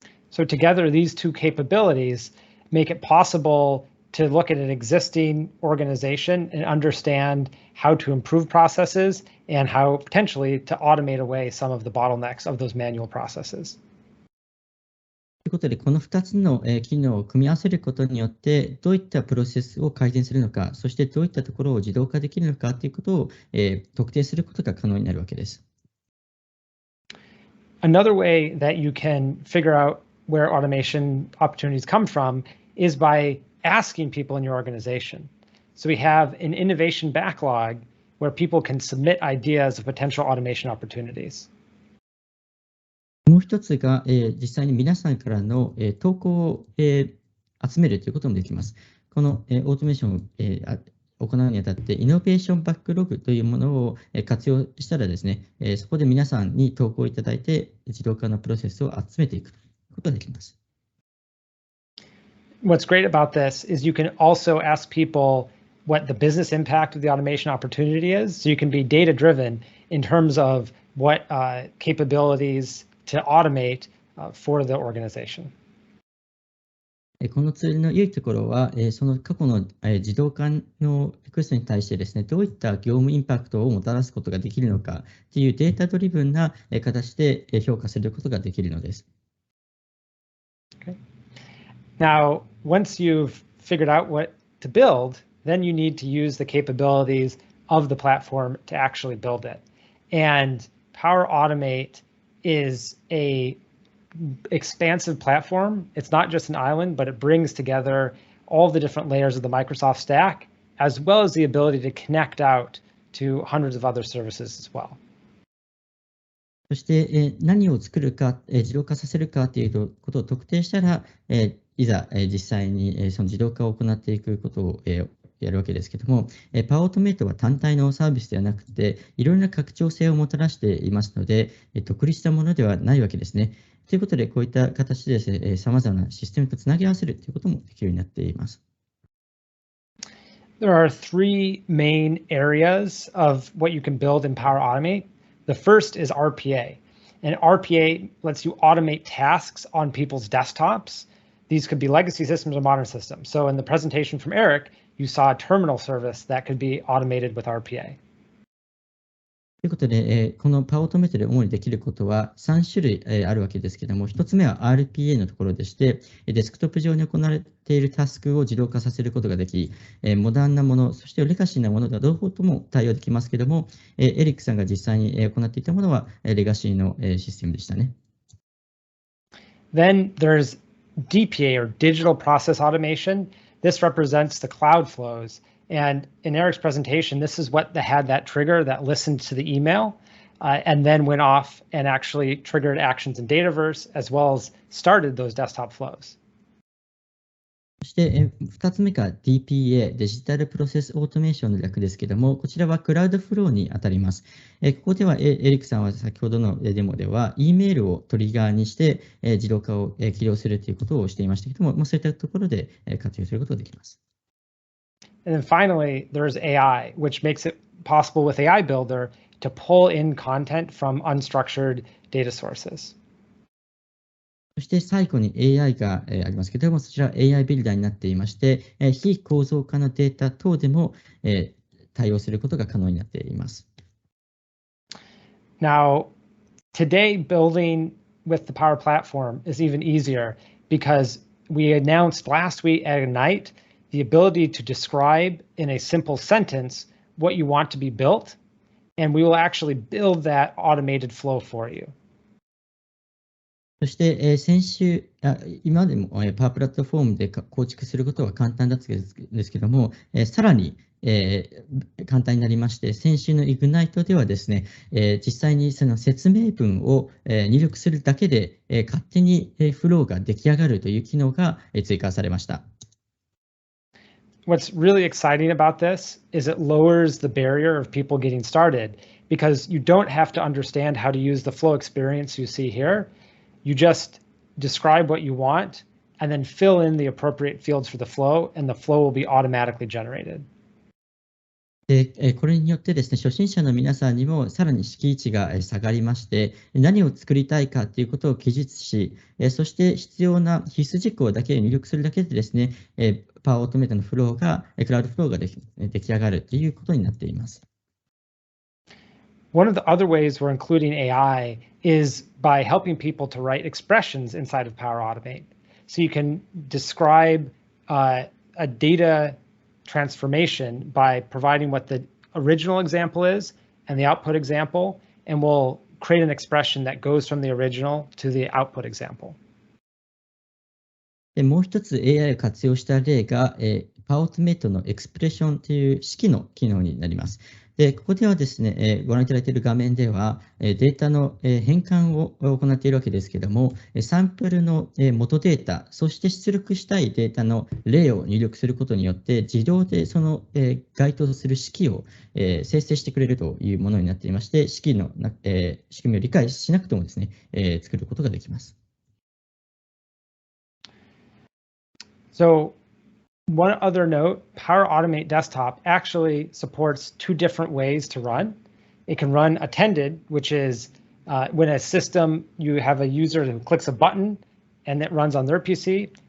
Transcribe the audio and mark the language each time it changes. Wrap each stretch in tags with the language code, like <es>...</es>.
<en>So together, these two capabilities make it possible to look at an existing organization and understand how to improve processes and how potentially to automate away some of the bottlenecks of those manual processes.</en> <ja>ということで、この2つの機能を組み合わせることによって、どういったプロセスを改善するのか、そしてどういったところを自動化できるのかということを特定することが可能になるわけです。</ja> <en>Another way that you can figure out where automation opportunities come from is by asking people in your organization. So we have an innovation backlog where people can submit ideas of potential automation opportunities.</en> <ja>もう一つが、実際に皆さんからの、投稿を、集めるということもできます。この、オートメーションを、行うにあたって、イノベーションバックログというものを、活用したらですね、そこで皆さんに投稿いただいて、自動化のプロセスを集めていくことができます。</ja> <en>What's great about this is you can also ask people what the business impact of the automation opportunity is. So you can be data driven in terms of what capabilities to automate for the organization.</en> <ja>このツールの良いところは、その過去の自動化のリクエストに対してですね、どういった業務インパクトをもたらすことができるのかというデータドリブンな形で評価することができるのです。</ja> <en>Okay. Now, once you've figured out what to build, then you need to use the capabilities of the platform to actually build it. And Power Automate is a expansive platform. It's not just an island, but it brings together all the different layers of the Microsoft stack, as well as the ability to connect out to hundreds of other services as well.</en> <ja>そして、何を作るか、自動化させるかということを特定したら、いざ、実際に、その自動化を行っていくことを、やるわけですけども、パワーオートメイトは単体のサービスではなくて、いろいろな拡張性をもたらしていますので、独立したものではないわけですね。ということで、こういった形でですね、様々なシステムとつなぎ合わせるということもできるようになっています。</ja> <en>There are three main areas of what you can build in Power Automate. The first is RPA. And RPA lets you automate tasks on people's desktops. These could be legacy systems or modern systems. So in the presentation from Eric, you saw a terminal service that could be automated with RPA.</en> <ja>ということで、このパワーオートメートで主にできることは3種類あるわけですけれども、1つ目は RPA のところでして、デスクトップ上に行われているタスクを自動化させることができ、モダンなもの、そしてレガシーなものが両方とも対応できますけれども、エリックさんが実際に行っていたものはレガシーのシステムでしたね。</ja> <en>Then there's DPA, or Digital Process Automation. This represents the cloud flows. And in Eric's presentation, this is what had that trigger that listened to the email and then went off and actually triggered actions in Dataverse as well as started those desktop flows.</en> <ja>そして2つ目が DPA、デジタルプロセスオートメーションの略ですけれども、こちらはクラウドフローに当たります。ここではエリックさんは先ほどのデモでは、E メールをトリガーにして自動化を起動するということをしていましたけれども、そういったところで活用することができます。</ja> <en>And then finally, there's AI, which makes it possible with AI Builder to pull in content from unstructured data sources.</en> <ja>そして最後に AI がありますけれども、そちら AI ビルダーになっていまして、非構造化のデータ等でも対応することが可能になっています。</ja> <en>Now, today building with the Power Platform is even easier because we announced last week at Ignite the ability to describe in a simple sentence what you want to be built, and we will actually build that automated flow for you.</en> <ja>そして、先週、今までもパワープラットフォームで構築することは簡単だったんですけども、さらに、簡単になりまして、先週の Ignite ではですね、実際にその説明文を入力するだけで、勝手にフローが出来上がるという機能が追加されました。</ja> <en>What's really exciting about this is it lowers the barrier of people getting started because you don't have to understand how to use the flow experience you see here. You just describe what you want and then fill in the appropriate fields for the flow, and the flow will be automatically generated.</en> <ja>これによってですね、初心者の皆さんにもさらに敷地が下がりまして、何を作りたいかということを記述し、そして必要な必須事項だけを入力するだけでですね、パワーオートメートのフローが、クラウドフローが出来上がるということになっています。</ja> <en>One of the other ways we're including AI is by helping people to write expressions inside of Power Automate. So you can describe a data transformation by providing what the original example is and the output example, and we'll create an expression that goes from the original to the output example.</en> <ja>もう一つ AI を活用した例が、パワーオートメートのエクスプレッションという式の機能になります。ここではですね、ご覧いただいている画面では、データの変換を行っているわけですけれども、サンプルの元データ、そして出力したいデータの例を入力することによって、自動でその該当する式を生成してくれるというものになっていまして、式の仕組みを理解しなくてもですね、作ることができます。</ja> <en>So, one other note, Power Automate Desktop actually supports two different ways to run. It can run attended, which is when a system, you have a user who clicks a button and it runs on their PC.</en>